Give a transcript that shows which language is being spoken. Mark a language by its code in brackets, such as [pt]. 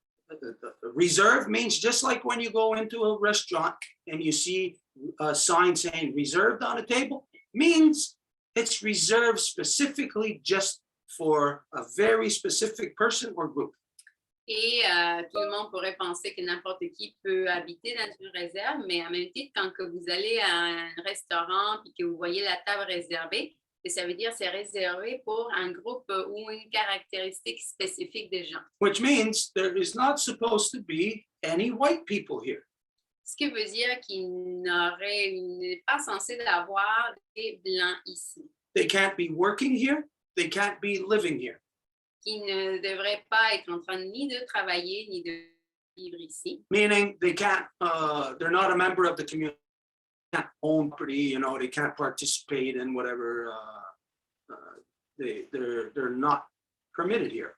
[en] The reserve means just like when you go into a restaurant and you see a sign saying reserved on a table, means it's reserved specifically just for a very specific person or group. [fr] Et tout le monde pourrait penser que n'importe qui peut habiter dans une réserve, mais en même temps, quand que vous allez à un restaurant et que vous voyez la table réservée, ça veut dire que c'est réservé pour un groupe ou une caractéristique spécifique de gens. [en] Which means there is not supposed to be any white people here. [fr] Ce qui veut dire qu'il n'est pas censé avoir des blancs ici. [en] They can't be working here. They can't be living here. [fr] Qui ne devraient pas être en train ni de travailler ni de vivre ici. [en] Meaning they can't, they're not a member of the community. They can't own property, they can't participate in whatever, they're not permitted here.